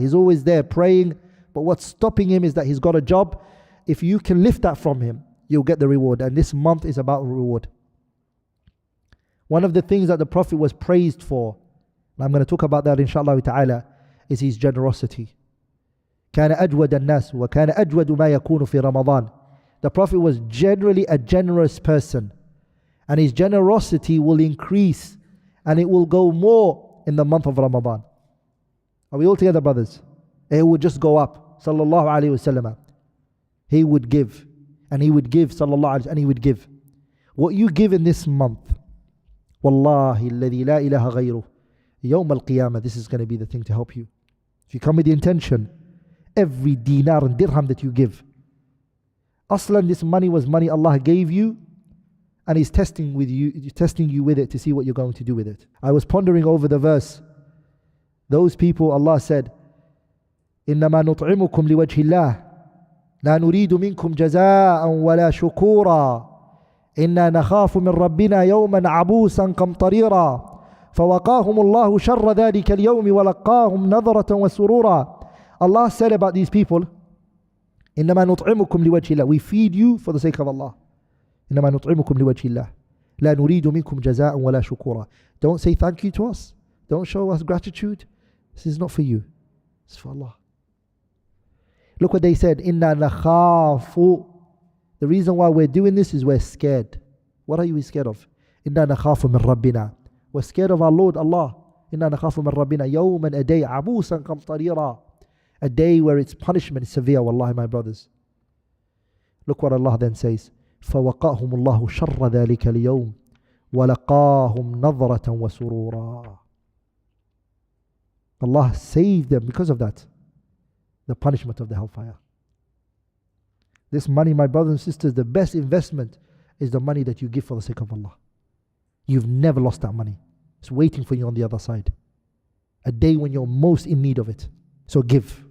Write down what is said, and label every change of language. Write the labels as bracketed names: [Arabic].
[English] He's always there praying, but what's stopping him is that he's got a job. If you can lift that from him, you'll get the reward. And this month is about reward. One of the things that the Prophet was praised for, and I'm going to talk about that inshallah ta'ala, is his generosity. [Arabic] كان أجود الناس وكان أجود ما يكون في رمضان. [English] The Prophet was generally a generous person, and his generosity will increase and it will go more in the month of Ramadan. Are we all together, brothers? It would just go up. Sallallahu alayhi wasallam. He would give, and he would give, sallallahu alayhi, and he would give. What you give in this month, [Arabic] Wallahi alladhi la ilaha ghayruh, [English] Yawm al-Qiyamah, this is going to be the thing to help you. If you come with the intention, every dinar and dirham that you give, aslan, this money was money Allah gave you, and He's testing you with it to see what you're going to do with it. I was pondering over the verse. Those people, Allah said, [Arabic] إِنَّمَا نُطْعِمُكُمْ لِوَجْهِ اللَّهِ لا نريد منكم جزاء ولا شكورا إنا نخاف من ربنا يوما عبوسا قمطريرا فوقاهم الله شر ذلك اليوم ولقاهم نظرة وسرورا. [English] Allah said about these people, [Arabic] إنما نطعمكم لوجه الله, [English] we feed you for the sake of Allah. [Arabic] إنما نطعمكم لوجه الله لا نريد منكم جزاء ولا شكورا. [English] Don't say thank you to us, don't show us gratitude. This is not for you, it's for Allah. Look what they said, [Arabic] إنا نخاف. [English] The reason why we're doing this is we're scared. What are you scared of? [Arabic] إنا نخاف من ربنا. [English] We're scared of our Lord Allah. [Arabic] إنا نخاف من ربنا يوما, [English] a day, [Arabic] عبوسا قمطريرا, [English] a day where its punishment is severe. Wallahi, my brothers. Look what Allah then says, [Arabic] فوقاهم الله شر ذلك اليوم ولقاهم نظرة وسرورا. [English] Allah saved them because of that, the punishment of the hellfire. This money, my brothers and sisters, the best investment is the money that you give for the sake of Allah. You've never lost that money. It's waiting for you on the other side, a day when you're most in need of it. So give.